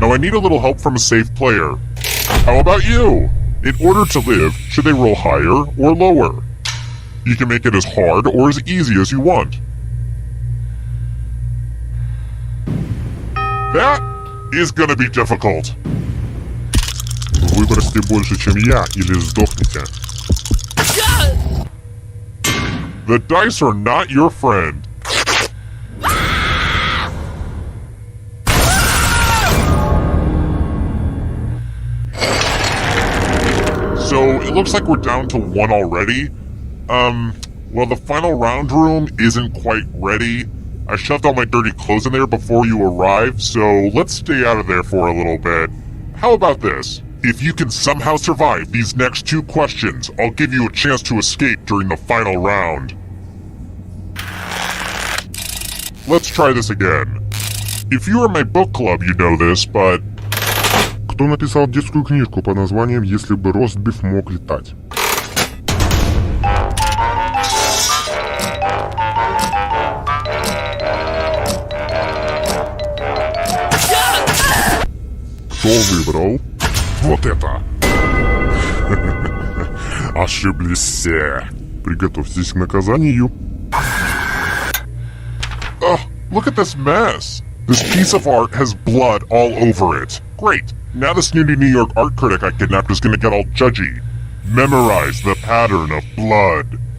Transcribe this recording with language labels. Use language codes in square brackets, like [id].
[en] Now I need a little help from a safe player. How about you? In order to live, should they roll higher or lower? You can make it as hard or as easy as you want. That is gonna be difficult. [ru] Выбросьте больше, чем я, или сдохните. [en] The dice are not your friend. So, it looks like we're down to one already. Well, the final round room isn't quite ready. I shoved all my dirty clothes in there before you arrived, so let's stay out of there for a little bit. How about this? If you can somehow survive these next two questions, I'll give you a chance to escape during the final round. Let's try this again. If you are in my book club, you know this, but... [ru] Кто написал детскую книжку под названием «Если бы ростбиф мог летать»? Кто выбрал? Вот это! Ошиблись все. Приготовьтесь к наказанию. [en] Look at this mess. This piece of art has blood all over it. Great. Now the snooty New York art critic I kidnapped is gonna get all judgy. Memorize the pattern of blood.